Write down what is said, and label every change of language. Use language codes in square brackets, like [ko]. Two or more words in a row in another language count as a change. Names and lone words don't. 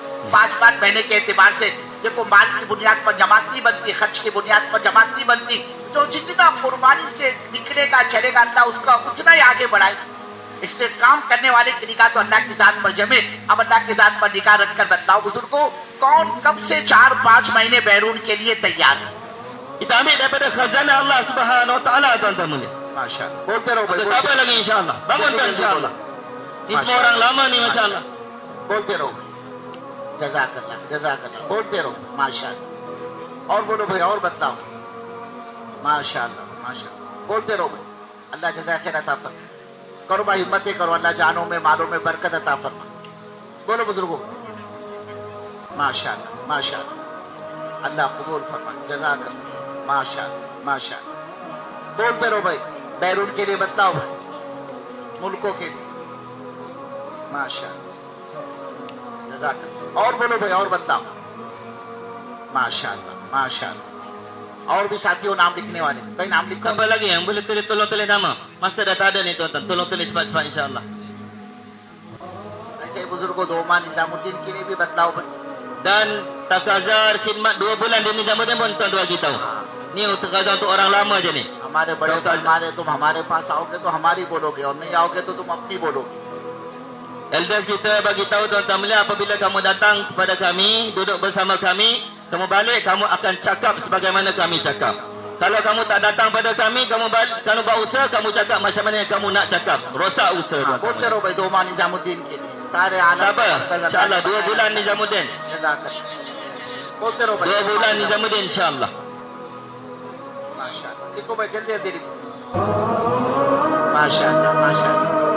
[hi] 5-5 महीने के एतबार से देखो, माल की बुनियाद पर जमात नहीं बनती, खर्च की बुनियाद पर जमात नहीं बनती। जो जितना कुर्बानी से निकलेगा चलेगा अल्लाह उसका उतना ही आगे बढ़ाएगा। इसलिए काम करने वाले की निगाह तो अल्लाह की जात पर जमे। अब अल्लाह की जात पर निगाह रखकर बताओ बुजुर्गों, कौन कब से 4-5 महीने बैरून के लिए तैयार है? [ms] Kami daripada khazanah Allah [ar] سبحانه وتعالى [ms] tuan-tuan mulia. [hi] माशाअल्लाह, बोलते रहो भाई, [ms] Apa lagi insya-Allah. Bangun tuan insya-Allah. Ini semua orang lama nih masya-Allah. [hi] बोलते रहो, जज़ाकल्लाह जज़ाकल्लाह, बोलते रहो माशाअल्लाह। और बोलो भाई, और बताओ। माशाअल्लाह माशाअल्लाह, बोलते रहो भाई, अल्लाह जज़ाए खैर अता फरमाए। करो भाई, हिम्मतें करो, अल्लाह जानों में मालों में बरकत अता फरमाए। बोलो बुजुर्गों, माशाअल्लाह माशाअल्लाह, अल्लाह कबूल फरमाए, जज़ाकल्लाह, माशाअल्लाह माशाअल्लाह। बोलते रहो भाई, बैरून के लिए बतलाओ भाई, मुल्कों के लिए, माशाअल्लाह, जज़ाकल्लाह। और बोलो भाई, और बतलाओ, माशाअल्लाह माशाअल्लाह। और भी साथियों नाम लिखने वाले, भाई नाम लिखो। [ms] Tambah lagi yang boleh tulis, tolong tulis nama. Masa dah tak ada ni tuan-tuan, tolong tulis cepat-cepat insya-Allah. [hi] ऐसे बुजुर्गों दोमा निजामुद्दीन के लिए भी बतलाओ भाई। [ms] Dan takazar khidmat 2 bulan di Nizamuddin pun tuan bagi tahu. Ni takazar untuk orang lama je ni. [hi] हमारे बड़े फरमाने, तुम हमारे पास आओगे तो हमारी बोलोगे, और नहीं आओगे तो तुम अपनी बोलोगे। [ms] Elders kita bagi tahu tuan-tuan sekalian, apabila kamu datang kepada kami, duduk bersama kami, kamu balik, kamu akan cakap sebagaimana kami cakap. Kalau kamu tak datang pada kami, kamu balik, kamu buat usaha, kamu cakap macam mana yang kamu nak cakap. Rosak usaha tuan-tuan. [hi] बोलते रहो भाई, दोमा निजामुद्दीन के लिए सारे आलम [ms] Sabar. InsyaAllah 2 bulan Nizamuddin. [hi] बोलते रहो भाई, [ms] 2 bulan Nizamuddin insyaAllah. [hi] माशाअल्लाह। लिखो भाई, जल्दी जल्दी लिखो, माशाअल्लाह माशाअल्लाह।